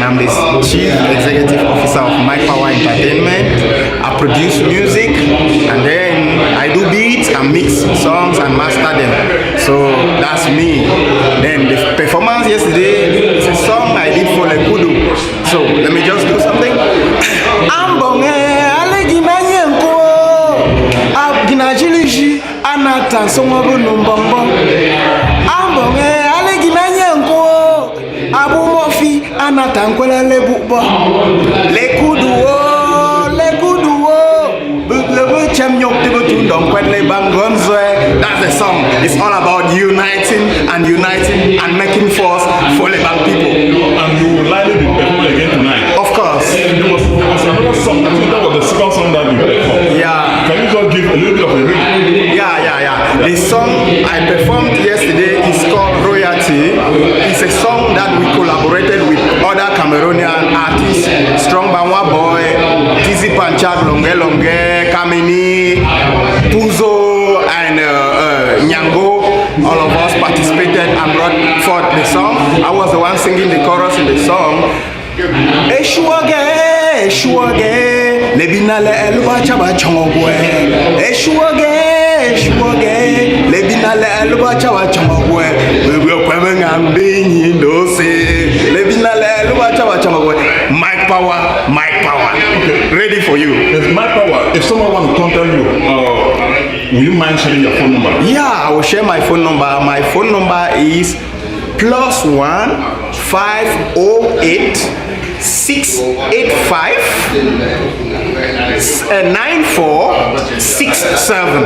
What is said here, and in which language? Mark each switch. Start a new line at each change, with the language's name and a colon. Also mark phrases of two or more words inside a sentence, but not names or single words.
English: I'm the Chief Executive Officer of Mike Power Entertainment. I produce music, and then I do beats and mix songs and master them. So that's me. Then the performance yesterday is a song I did for LECUDO. So let me just do something. Anata songobu numbombo ambonge aleginanye nko abu mofi anata nkwela lebubo lekudu bubu chamnyok tibutundom kwele bangonzwe. That's the song. It's all about uniting and making force for the Bang people. And you will likely be performing again tonight. Of course. There was another song. I think that was the second song that you performed. Yeah. Can you just give a little bit of a ring? Yeah. The song I performed yesterday is called Royalty. It's a song that we collaborated with other Cameroonian artists, Strong Banwa Boy, Tizi Panchak, Longe, Kamini, Buzo and Nyango, all of us participated and brought forth the song. I was the one singing the chorus in the song. Eshuage, eshuage, lebinale eluba chaba chongwe. Eshuage, eshuage, lebinale eluba chaba chongwe. We will come and be in those. Lebinale eluba chaba chongwe. Mic power, mic power. Okay. Ready for you. Yes, my power. If someone want to contact you, will you mind sharing your phone number? Yeah, I will share my phone number. My phone number is +1 508 685 9467.